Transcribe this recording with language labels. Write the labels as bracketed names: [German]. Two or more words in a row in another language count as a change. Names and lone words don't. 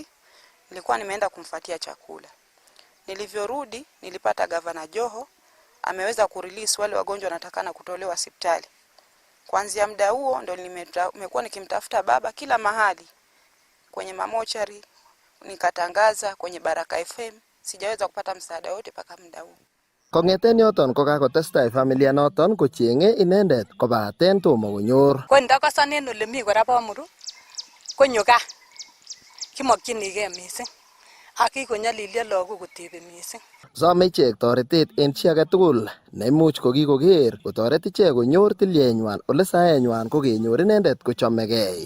[Swahili] Nilikuwa nimeenda kumfuatia chakula. Nilivyorudi nilipata Gavana Joho ameweza kurelease wale wagonjwa wanatakana kutolewa hospitali. Kuanzia muda huo ndo nimekuwa nikimtafuta baba kila mahali. Kwenye mamochari nikatangaza, kwenye Baraka FM, sijaweza kupata msaada wote paka muda huo. [Kalenjin] Kongeten yoton kokakotestai familia noton kochenge inendet kobaten tomo konyor. Ko ndakasanen ole mi kora bomuru konyo gaa kimokyinigei mising ak kikonyalilyo lagok kotebi mising. Some ichek toretet en chi age tugul neimuch kokikoker kotoret ichek konyor tilienywan ole saenywan ko kenyor inendet kochomegei.